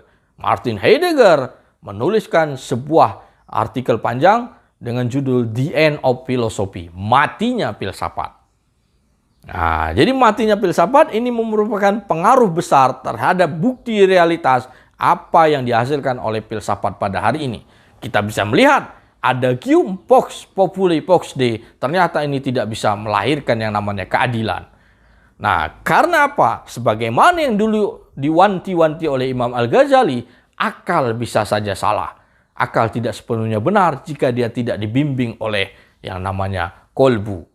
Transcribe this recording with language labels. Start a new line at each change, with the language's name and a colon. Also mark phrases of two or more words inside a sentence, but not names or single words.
Indonesian: Martin Heidegger menuliskan sebuah artikel panjang dengan judul The End of Philosophy, matinya filsafat. Nah, jadi matinya filsafat ini merupakan pengaruh besar terhadap bukti realitas apa yang dihasilkan oleh filsafat pada hari ini. Kita bisa melihat adagium
Latin: vox populi vox Dei,
Indonesian: ternyata ini tidak bisa melahirkan yang namanya keadilan. Nah, karena apa? Sebagaimana yang dulu diwanti-wanti oleh Imam Al-Ghazali, akal bisa saja salah. Akal tidak sepenuhnya benar jika dia tidak dibimbing oleh yang namanya kolbu.